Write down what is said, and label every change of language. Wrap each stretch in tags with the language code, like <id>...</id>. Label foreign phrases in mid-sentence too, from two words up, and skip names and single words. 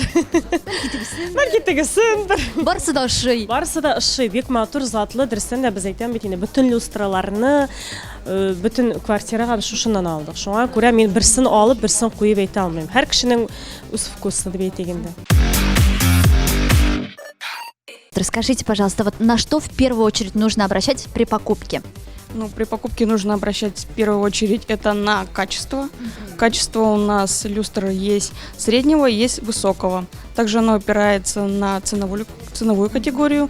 <tt>Бәлки тегесендер. Барысы да ошый. Барысы да ошый, бик матур, затлы, дөрестән дә без әйтәм бит инде, бөтен люстраларны, бөтен квартирага без шушыннан алдык. Шуңа күрә мин берсен алып, берсен куеп әйтә алмыйм. Һәр кешенең үз вкусы дип әйтик инде.</tt> <ru>Расскажите, пожалуйста, вот на что в первую очередь нужно обращать при покупке? Ну, при покупке нужно обращать в первую очередь это на качество. Качество у нас люстр есть среднего, есть высокого. Также оно опирается на ценовую категорию.</ru>